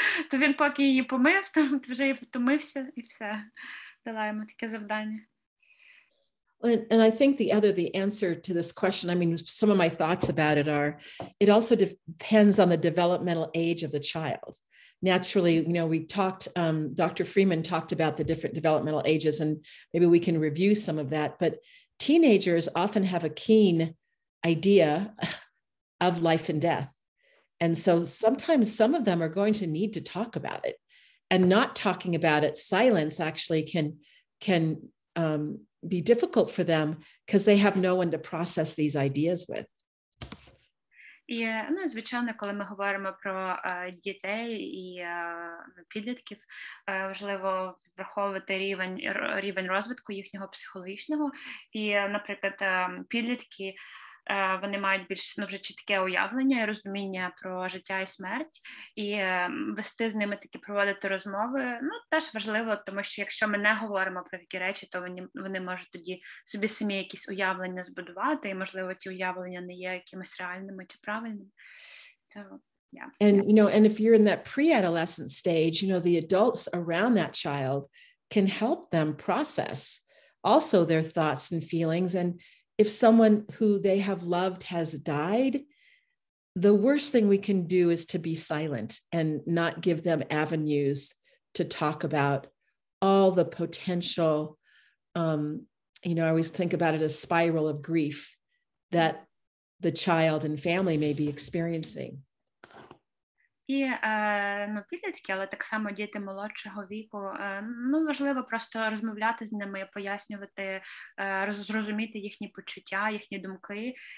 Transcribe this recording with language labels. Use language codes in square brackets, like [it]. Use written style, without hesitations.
[uk] То він поки її помив, то вже і втомився, і все. Дала йому таке завдання. [en] And I think the answer to this question, I mean, some of my thoughts about it are, it also depends on the developmental age of the child. Naturally, we talked, Dr. Freeman talked about the different developmental ages, and maybe we can review some of that, but teenagers often have a keen idea of life and death. And so sometimes some of them are going to need to talk about it, and not talking about it, silence actually can be difficult for them because they have no one to process these ideas with. [uk] І, звичайно, коли ми говоримо про дітей і підлітків, важливо враховувати рівень розвитку їхнього психологічного. І, наприклад, підлітки, вони мають більш вже чітке уявлення і розуміння про життя і смерть, і вести з ними такі, проводити розмови, теж важливо, тому що якщо ми не говоримо про такі речі, то вони можуть тоді собі самі якісь уявлення збудувати, і, можливо, ті уявлення не є якимись реальними чи правильними. [en] So, yeah. And if you're in that pre-adolescent stage, the adults around that child can help them process also their thoughts and feelings. And if someone who they have loved has died, the worst thing we can do is to be silent and not give them avenues to talk about all the potential, I always think about it as spiral of grief that the child and family may be experiencing. [uk] І підлітки, але так само діти молодшого віку, важливо просто розмовляти з ними, пояснювати, зрозуміти їхні почуття, їхні думки.